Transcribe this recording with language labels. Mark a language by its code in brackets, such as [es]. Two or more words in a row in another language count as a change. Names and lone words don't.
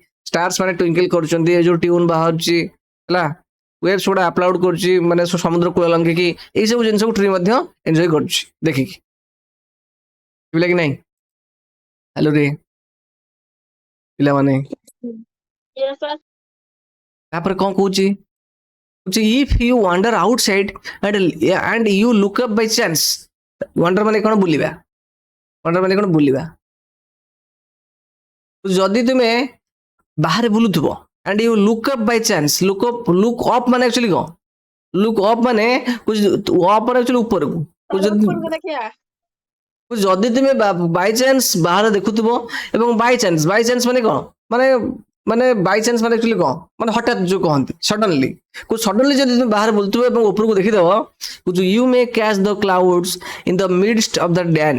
[or] ଷ୍ଟାର୍ସ ମାନେ ଟ୍ୱିଙ୍କଲ କରୁଛନ୍ତି, ଏ ଯୋଉ ଟ୍ୟୁନ୍ ବାହାରୁଛି, ହେଲା, ୱେଭ୍ସ ଗୁଡା ଆପଲାଉଡ କରୁଛି, ମାନେ ସମୁଦ୍ର କୂଳ ଲଙ୍ଗିକି, ଏଇ ସବୁ ଜିନିଷକୁ ଟ୍ରି ମଧ୍ୟ ଏନ୍ଜୟ କରୁଛି ଦେଖିକି, ବୁଝିଲା କି ନାହିଁ। ହ୍ୟାଲୋ ରେ ପିଲାମାନେ, [en] Yes sir। [or] ତାପରେ କଣ କହୁଛି, [en] if you wander outside and you look up by chance। [or] ୱାଣ୍ଡର ମାନେ କଣ, ବୁଲିବା, ୱାଣ୍ଡର ମାନେ କଣ, ବୁଲିବା। ଯଦି ତୁମେ ବାହାରେ ବୁଲୁଥିବ [en] and you look up by chance, look up [or] ମାନେ ଆକ୍ଚୁଆଲି କଣ, [en] look up [or] ମାନେ ଅପ୍ ମାନେ ଆକ୍ଚୁଆଲି ଉପରକୁ, ଉପରକୁ ଦେଖିବା। ଯଦି ତୁମେ ବାଇଚାନ୍ସ ବାହାରେ ଦେଖୁଥିବ ଏବଂ ବାଇଚାନ୍ସ ମାନେ କଣ, ମାନେ ମାନେ ବାଇଚାନ୍ସ ମାନେ ଆକ୍ଚୁଆଲି କଣ, ମାନେ ହଠାତ୍ ଯୋଉ କହନ୍ତି ସଡନଲି, ଯଦି ତୁମେ ବାହାରେ ବୁଲୁଥିବ ଏବଂ ଉପରକୁ ଦେଖିଦବ, [en] you may catch the clouds in the midst of the dance.